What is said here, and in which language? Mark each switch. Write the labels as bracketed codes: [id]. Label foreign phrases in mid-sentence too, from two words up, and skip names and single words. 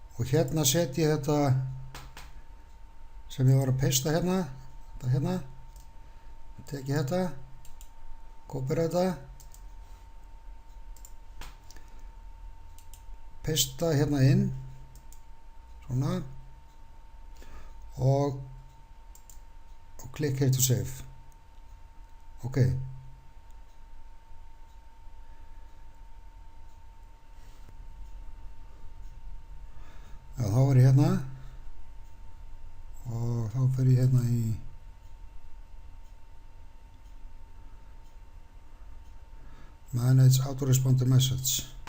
[is] hérna set ég þetta sem ég var að pasta hérna, þetta hérna, tek ég þetta, kópera þetta, pasta hérna inn, svona, og klikk [en] here to save. [is] Ok. Já, þá er ég hérna og þá fer ég hérna í Manage Autoresponder Message.